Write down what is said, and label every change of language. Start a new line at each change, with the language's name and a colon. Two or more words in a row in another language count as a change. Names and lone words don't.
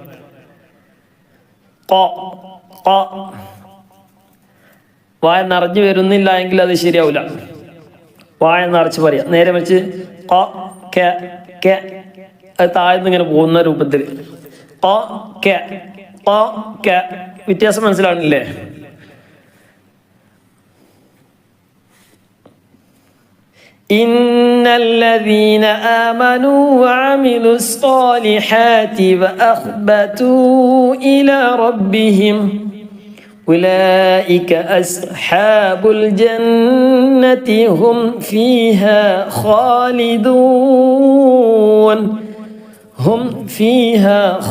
Malayalam: ഖ ഖ വായ നിറഞ്ഞു വരുന്നില്ല എങ്കിൽ അത് ശരിയാവില്ല, വായ നിറച്ച് പറയാം. നേരെ വെച്ച് ഖ ഖ ഖ അത് താഴ്ന്ന് ഇങ്ങനെ പോകുന്ന രൂപത്തിൽ ഖ ഖ ഖ ഖ. വ്യത്യാസം മനസ്സിലാവുന്നില്ലേ?
Arabic: إن الذين آمنوا وعملوا الصالحات وأخبتوا إلى ربهم أولئك أصحاب الجنة هم فيها خالدون هم فيها